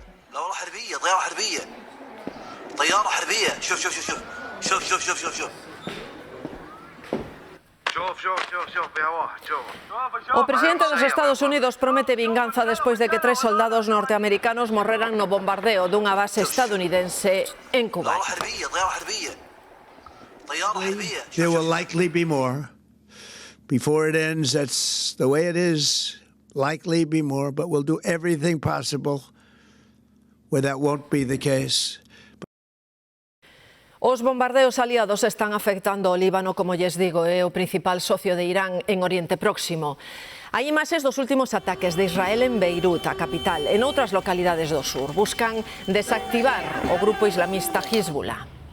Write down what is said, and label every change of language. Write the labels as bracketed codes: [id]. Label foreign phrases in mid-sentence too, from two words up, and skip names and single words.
[ar] طيارة حربية شوف [gl] O presidente dos Estados Unidos promete vinganza despois de que 3 soldados norteamericanos morreran no bombardeo dunha base estadounidense en Cuba. [en] There will likely be more. Before it ends, that's the way it is. Likely be more, but we'll do everything possible where that won't be the case. [gl] Os bombardeos aliados están afectando o Líbano, como lles digo, é o principal socio de Irán en Oriente Próximo. Hai imaxes dos últimos ataques de Israel en Beirut, a capital, en outras localidades do sur. Buscan desactivar o grupo islamista Hezbollah.